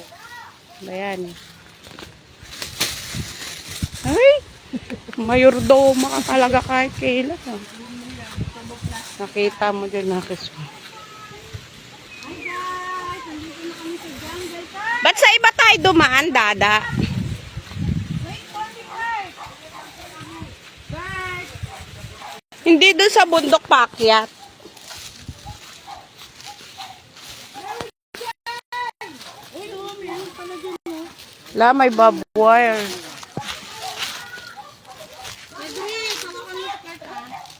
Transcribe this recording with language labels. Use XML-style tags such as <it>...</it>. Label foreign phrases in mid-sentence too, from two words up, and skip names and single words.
<tl>Ayan. Ay! Mayordoma ka talaga kahit kailan. Nakita mo, Jonakis mo.</tl> <en>Hi guys,</en> <tl>nandito na kami sa jungle. Ba't sa iba tayo dumaan, Dada?</tl> <en>Wait for me guys. Guys.</en> <tl>Hindi doon sa bundok paakyat. Uy, oh, meron pala dyan, oh. Wala, may barbed wire. Pwede, hawakan mo sa cart, ah.</tl>